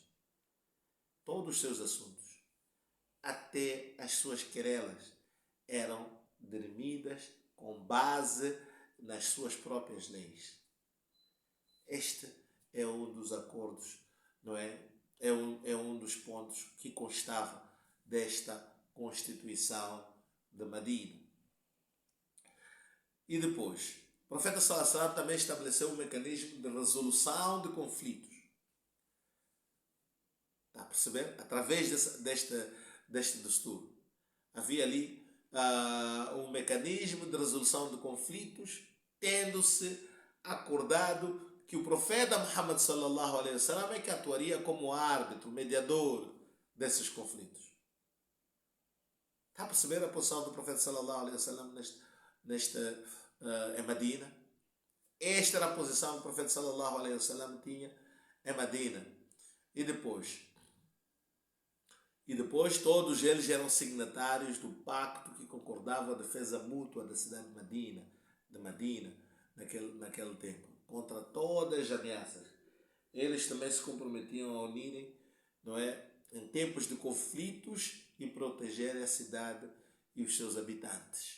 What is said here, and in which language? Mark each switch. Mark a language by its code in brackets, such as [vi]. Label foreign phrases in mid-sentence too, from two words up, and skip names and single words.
[pt] Todos os seus assuntos, até as suas querelas, eram dirimidas com base nas suas próprias leis. Este é um dos acordos, não é? É um dos pontos que constava desta Constituição de Medina. E depois, o profeta [ar] صلى الله عليه وسلم [pt] também estabeleceu um mecanismo de resolução de conflitos. Está a perceber? Através deste desturo. Havia ali um mecanismo de resolução de conflitos, tendo-se acordado que o profeta Muhammad [ar] صلى الله عليه وسلم [pt] é que atuaria como árbitro, mediador desses conflitos. Está a perceber a posição do profeta [ar] صلى الله عليه وسلم [pt] em Medina? Esta era a posição que o profeta [ar] صلى الله عليه وسلم [pt] tinha em Medina. E depois todos eles eram signatários do pacto que concordava a defesa mútua da cidade de Medina, naquele tempo, contra todas as ameaças. Eles também se comprometiam a unirem, não é, em tempos de conflitos e protegerem a cidade e os seus habitantes.